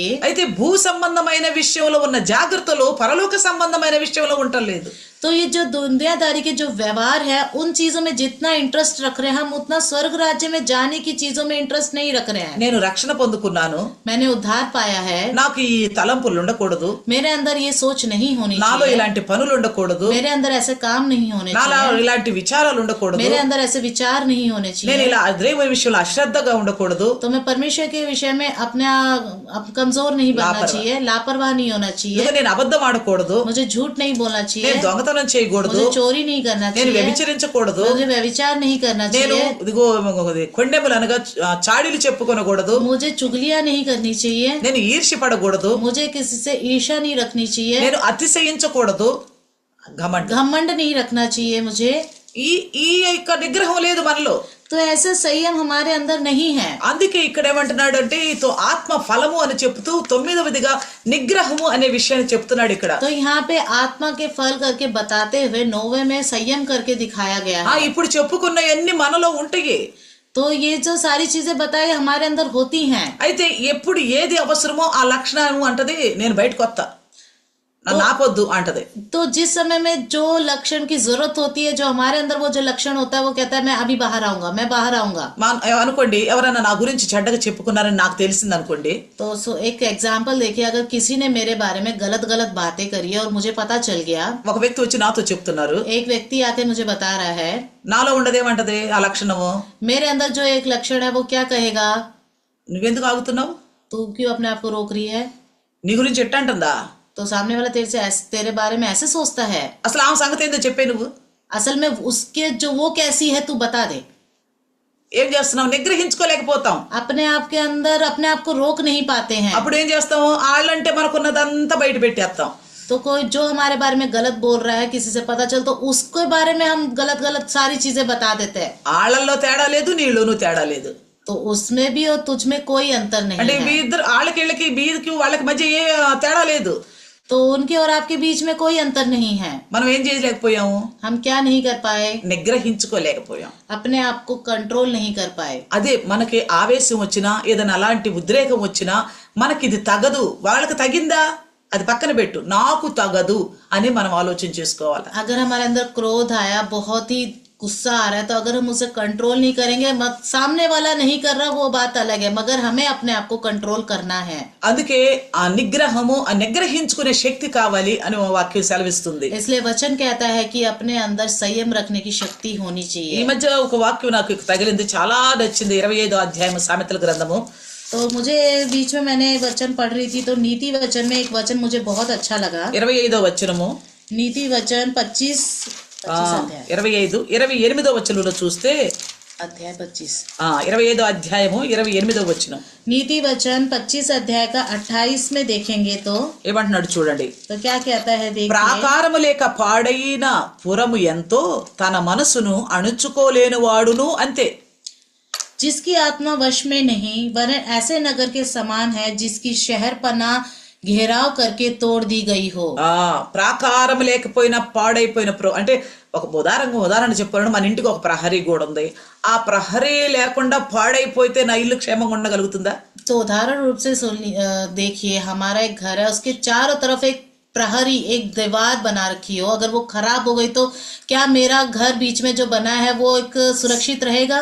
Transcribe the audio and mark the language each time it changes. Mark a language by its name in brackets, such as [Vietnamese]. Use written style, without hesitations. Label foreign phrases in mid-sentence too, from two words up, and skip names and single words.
[Telugu] అయితే భూ సంబంధమైన విషయంలో ఉన్న జాగ్రత్తలు పరలోక సంబంధమైన విషయంలో ఉండలేదు. [Hindi] तो ये जो दुनियादारी के जो व्यवहार है, उन चीजों में जितना इंटरेस्ट रख रहे हैं हम, उतना स्वर्ग राज्य में जाने की चीजों में इंटरेस्ट नहीं रख रहे हैं। [Telugu] నేను రక్షణ పొందుకున్నాను, [Hindi] मैंने उद्धार पाया है, [Telugu] నాకు ఈ తలంపులు ఉండకూడదు, [Hindi] मेरे अंदर ये सोच नहीं होनी [Telugu] నాలో [Hindi] चाहिए, [Telugu] ఇలాంటి పనులు ఉండకూడదు, [Hindi] मेरे अंदर ऐसे काम नहीं होने [Telugu] నాలో [Hindi] चाहिए, [Telugu] ఇలాంటి విచారాలు ఉండకూడదు, [Hindi] मेरे अंदर ऐसे विचार नहीं होने [Telugu] నేను [Hindi] चाहिए, [Telugu] ఇలా దేవుని విషయంలో అశ్రద్ధగా ఉండకూడదు, [Hindi] तो मैं परमेश्वर के विषय में अपने कमजोर नहीं बनना चाहिए, लापरवाह नहीं होना चाहिए, [Telugu] నేను అబద్ధం ఆడకూడదు, [Hindi] मुझे झूठ नहीं बोलना [Telugu] నేను [Hindi] चाहिए, [Telugu] దొంగతనం దొంగతనం చేయకూడదు, [Hindi] मुझे चोरी नहीं करना [Telugu] నేను [Hindi] चाहिए, [Telugu] వ్యభిచరించకూడదు, [Hindi] मुझे व्यभिचार नहीं करना [Telugu] నేను [Hindi] चाहिए, [Telugu] ఇదిగో కొండెములు అనగా చాడీలు చెప్పుకొనకూడదు, [Hindi] मुझे चुगलियां नहीं करनी चाहिए, [Telugu] నేను ఈర్ష్యపడకూడదు, [Hindi] मुझे किसी से ईर्ष्या नहीं रखनी चाहिए, [Telugu] నేను అతిశయించకూడదు, ఘమండ. [Hindi] घमंड नहीं रखना चाहिए मुझे। [Telugu] ఈ ఈ యొక్క నిగ్రహం లేదు మనలో. [Hindi] तो ऐसे संयम हमारे अंदर नहीं है। [Telugu] అందుకే ఇక్కడ ఏమంటున్నాడు అంటే ఇతో ఆత్మ ఫలము అని చెప్తూ 9వదిగా నిగ్రహము అనే విషయాన్ని చెప్తున్నాడు ఇక్కడ. [Hindi] तो यहाँ पे आत्मा के फल करके बताते हुए 9वें में संयम करके दिखाया गया है। [Telugu] ఇప్పుడు చెప్పుకున్న ఎన్ని మనలో ఉంటాయి. [Hindi] तो ये जो सारी चीजें बताई हमारे अंदर होती हैं। [Telugu] అయితే ఎప్పుడు ఏది అవసరమో ఆ లక్షణము అంటది నేను బయటకు వస్తా, నన్ను ఆపొద్దు అంటది. [Hindi] तो जिस समय में जो लक्षण की जरूरत होती है, जो हमारे अंदर वो जो लक्षण होता है, वो कहता है मैं अभी बाहर आऊंगा, मैं बाहर आऊंगा। [Telugu] అనుకోండి ఎవరైనా నా గురించి చెడ్డగా చెప్పుకున్నారని నాకు తెలిసింది అనుకోండి. [Hindi] तो एक एग्जाम्पल देखिए, अगर किसी ने मेरे बारे में गलत गलत बातें करी है और मुझे पता चल गया, [Telugu] ఒక వ్యక్తి వచ్చి నాతో చెప్తున్నారు, [Hindi] एक व्यक्ति आके मुझे बता रहा है, [Telugu] నాలో ఉండదేమంటది ఆ లక్షణము, [Hindi] मेरे अंदर जो एक लक्षण है वो क्या कहेगा, [Telugu] నువ్వెందుకు ఆగుతున్నావు, [Hindi] तू क्यों अपने आप को रोक रही है। [Telugu] నీ గురించి ఎట్టంటుందా, [Hindi] तो सामने वाला तेरे बारे में ऐसे सोचता है, [Telugu] అసలు ఆమె సంగతి ఏందో చెప్పే నువ్వు, [Hindi] असल में उसके जो वो कैसी है तू बता दे। [Telugu] ఏం చేస్తున్నావు, నిగ్రహించుకోలేకపోతాం, [Hindi] अपने आप के अंदर अपने आप को रोक नहीं पाते हैं। [Telugu] అప్పుడు ఏం చేస్తాము, వాళ్ళంటే మనకున్నదంతా బయట పెట్టేస్తాం. [Hindi] तो कोई जो हमारे बारे में गलत बोल रहा है, किसी से पता चल, तो उसके बारे में हम गलत गलत सारी चीजें बता देते हैं। [Telugu] వాళ్ళల్లో తేడా లేదు, నీళ్ళలోనూ తేడా లేదు. [Hindi] तो उसमें भी और तुझ में कोई अंतर नहीं [Telugu] అంటే మీ [Hindi] है। [Telugu] ఇద్దరు వాళ్ళకి వీరికి వాళ్ళకి మధ్య ఏ తేడా లేదు. [Hindi] तो उनके और आपके बीच में कोई अंतर नहीं है। [Telugu] మనం ఏం చేయలేకపోయాము, [Hindi] हम क्या नहीं कर पाए, [Telugu] నిగ్రహించుకోలేకపోయాం. [Hindi] अपने आप को कंट्रोल नहीं कर पाए। [Telugu] అదే మనకి ఆవేశం వచ్చినా ఏదైనా అలాంటి ఉద్రేకం వచ్చినా మనకి ఇది తగదు, వాళ్ళకి తగిందా అది పక్కన పెట్టు, నాకు తగదు అని మనం ఆలోచన చేసుకోవాలి. [Hindi] अगर हमारे अंदर क्रोध आया, बहुत ही गुस्सा आ रहा है, तो अगर हम उसे कंट्रोल नहीं करेंगे, सामने वाला नहीं कर रहा वो बात अलग है, मगर हमें अपने आप को कंट्रोल करना है। [Telugu] అందుకే ఆ నిగ్రహము, ఆ నిగ్రహించుకునే శక్తి కావాలి అని వాక్యం సెలవిస్తుంది. [Hindi] इसलिए वचन कहता है कि अपने अंदर संयम रखने की शक्ति होनी [Telugu] ఈ [Hindi] चाहिए। [Telugu] మధ్య ఒక వాక్యం నాకు తగిలింది, చాలా నచ్చింది. 25వ అధ్యాయం సామెతల గ్రంథము. [Hindi] तो मुझे बीच में मैंने वचन पढ़ रही थी, तो नीति वचन में एक वचन मुझे बहुत अच्छा लगा। [Telugu] 25వ వచనము, [Hindi] नीति वचन 25 अध्याय [Telugu] 28వ వచనంలో చూస్తే [Hindi] अध्याय 25 [Telugu] 25వ అధ్యాయము 28వ వచనం. [Hindi] नीति वचन 25 अध्याय का 28 में देखेंगे तो [Telugu] ఏమంటున్నాడు చూడండి, [Hindi] तो क्या कहता है देखिए, [Telugu] ప్రాకారము లేక పాడైన పురము ఎంతో తన మనసును అణుచుకోలేని వాడును అంతే. [Hindi] जिसकी आत्मा वश में नहीं, वरन ऐसे नगर के समान है जिसकी शहर पना घेराव करके तोड़ दी गई हो। [Telugu] ప్రాకారం లేకపోయినా పాడైపోయిన అంటే ఒక ఉదాహరణ చెప్పాను, మన ఇంటికి ఒక ప్రహరీ గోడ ఉంది, ఆ ప్రహరీ లేకుండా పాడైపోతే నా ఇల్లు క్షేమంగా ఉండగలుగుతుందా? [Hindi] तो उदाहरण रूप से देखिए, हमारा एक घर है, उसके चारों तरफ एक प्रहरी, एक दीवार बना रखी हो, अगर वो खराब हो गई तो क्या मेरा घर बीच में जो बना है वो एक सुरक्षित रहेगा?